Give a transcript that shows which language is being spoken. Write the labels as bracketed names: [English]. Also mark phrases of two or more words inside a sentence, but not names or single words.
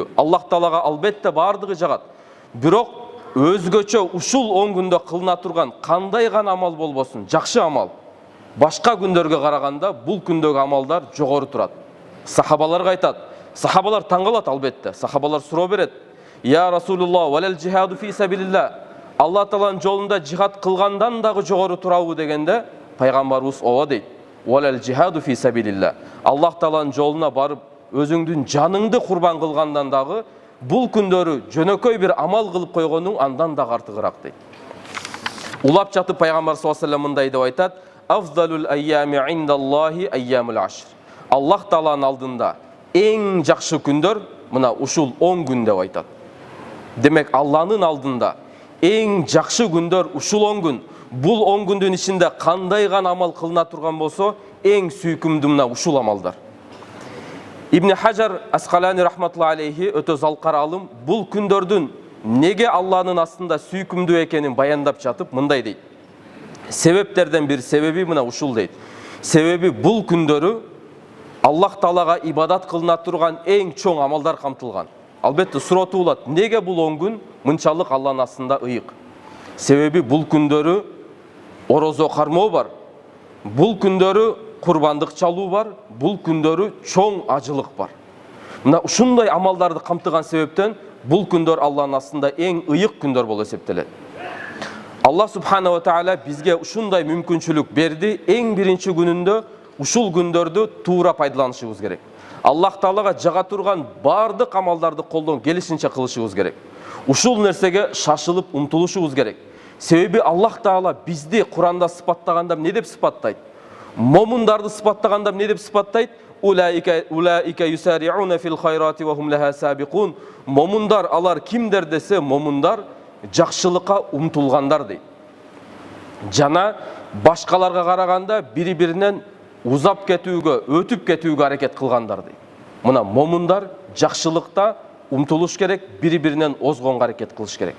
[Kyrgyz] Аллах Таалага албетте бардыгы жагат. Бирок өзгөчө ушул 10 күндө кылына турган кандай гана амал болбосун, жакшы амал башка күндөргө караганда бул күндөгү амалдар жогору турат. Сахабаларга айтат. Сахабалар таң калат албетте. Сахабалар суроо берет: [Arabic] "يا رسول الله ولا الجهاد في سبيل الله." [Kyrgyz] Аллах Тааланын жолунда жихад кылгандан дагы жогору турабы дегенде, пайгамбарыбыз ооба дейт. [Arabic] "ولا الجهاد في سبيل الله." [Kyrgyz] Аллах Тааланын жолуна барып өзүңдүн жаныңды курбан кылгандан дагы бул күндөрү жөнөкөй бир амал кылып койгонуң андан дагы артыгыраак дейт. Улап жатып пайгамбар [Arabic] صلى الله عليه وسلم [Kyrgyz] мындай деп айтат: [Arabic] "أفضل الأيام عند الله أيام العشر." [Kyrgyz] Аллах Тааланын алдында эң жакшы күндөр мына ушул 10 күн деп айтат. Демек Алланын алдында эң жакшы күндөр ушул 10 күн. Бул 10 күндүн ичинде кандай гана амал кылына турган болсо, эң сүйкүмдүү мына ушул амалдар. Ибн Хаджар Асқалани [Arabic] رحمة الله عليه [Kyrgyz] өтө залкар алым бул күндөрдүн неге Алланын астында сүйкүмдүү экенин баяндап жатып мындай дейт. Себептерден бир себеби мына ушул дейт. Себеби бул күндөрү Аллах Таалага ибадат кылына турган эң чоң амалдар камтылган. Албетте суроо болот, неге бул 10 күн мынчалык Алланын астында ыйык? Себеби бул күндөрү орозо кармоо бар. Бул күндөрү курбандык чалуу бар. Бул күндөрү чоң ажылык бар. Мына ушундай амалдарды камтыган себептен бул күндөр Алланын астында эң ыйык күндөр болуп эсептелет. Аллах [Arabic] سبحانه وتعالى [Kyrgyz] бизге ушундай мүмкүнчүлүк берди. Эң биринчи күнүндө ушул күндөрдү туура пайдаланышыбыз керек. Аллах Таалага жага турган бардык амалдарды колдон келишинче кылышыбыз керек. Ушул нерсеге шашылып умтулушубуз керек. Себеби Аллах Таала бизди Куранда сыпаттаганда эмне деп сыпаттайт? Момундарды сыпаттаганда эмне деп сыпаттайт? [Arabic] أولئك يسارعون في الخيرات وهم لها سابقون. [Kyrgyz] Момундар алар кимдер десе, момундар жакшылыкка умтулгандар дейт. Жана башкаларга караганда бири-биринен узап кетүүгө, өтүп кетүүгө аракет кылгандар дейт. Мына момундар жакшылыкта умтулуш керек, бири-биринен озгонго аракет кылыш керек.